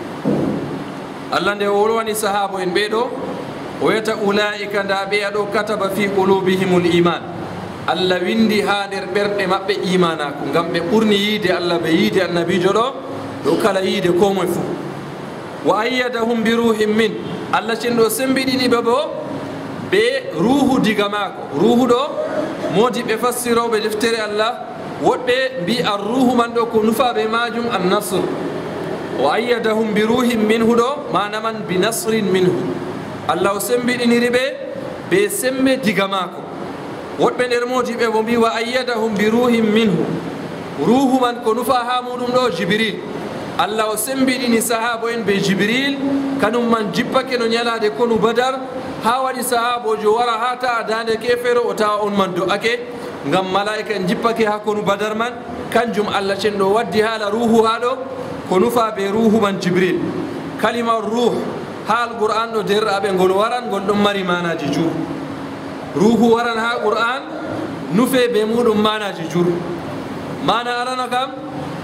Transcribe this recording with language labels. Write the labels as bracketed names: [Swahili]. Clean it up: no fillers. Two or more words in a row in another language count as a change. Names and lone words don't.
[Fula] allah nde wolwani sahaba en ɓeɗo o wiyata ulaika nda ɓeya ɗo [Arabic] كتب في قلوبهم الإيمان [Fula] allah windi ha nder ɓerɗe maɓɓe imanako ngam ɓe ɓurni yiide allah ɓe yiide annabijo ɗo ɗo kala yiide ko moye fuu [Arabic] وأيدهم بروح من الله [Fula] cenɗo sembiɗiniɓe bo ɓe ruhu diga maako ruhu ɗo modi ɓe fassiroɓe deftere allah woɗɓe mbi ar ruhu man ɗo ko nufaɓe majum [Arabic] النصر وأيدهم بروح منه [Fula] ɗo manaman [Arabic] بنصر [Fula] minhu allah o sembiɗiniri ɓe ɓe semme diga maako woɗɓe nder modi ɓe bo mbi [Arabic] وأيدهم بروح منه [Fula] ruhu man ko nufa ha muɗum ɗo jibril allah o sembiɗini sahaba en ɓe jibril kanum man jippake no ñalade konu badar ha waɗi sahabojo wara ha ta'a dande kefere o tawa on man do'ake ngam malaika en jippake ha konu badar man kanjum allah cenɗo waddi haala ruhu ha ɗo ko nufa ɓe ruhu man jibril kalima ruh ha alqur'an ɗo derɗaɓe ngol waran ngol ɗon mari manaji jur ruhu waran ha qur'an nufe ɓe muɗum manaji jur mana arana kam